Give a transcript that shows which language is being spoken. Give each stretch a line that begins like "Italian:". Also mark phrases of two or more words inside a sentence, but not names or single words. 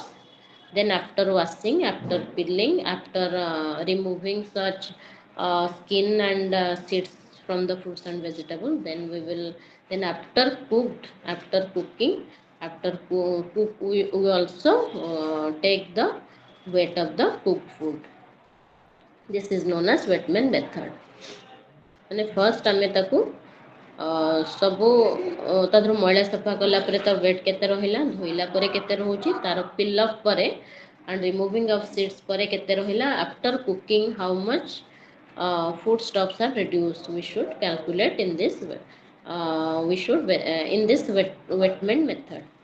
English: Then after washing, after peeling, after removing such skin and seeds from the fruits and vegetables, then we will, then after cooking, after cook, we also take the weight of the cooked food. This is known as Wetman method.
Odia: ମାନେ ଫାର୍ଷ୍ଟ ଆମେ ତାକୁ ସବୁ ତା ଦେହରୁ ମଇଳା ସଫା କଲା ପରେ ତା ୱେଟ୍ କେତେ ରହିଲା, ଧୋଇଲା ପରେ କେତେ ରହୁଛି, ତାର
English: peel off
Odia: ପରେ
English: and removing of seeds
Odia: ପରେ କେତେ ରହିଲା,
English: after cooking how much food stuffs are reduced, we should calculate in this in this Wetman method.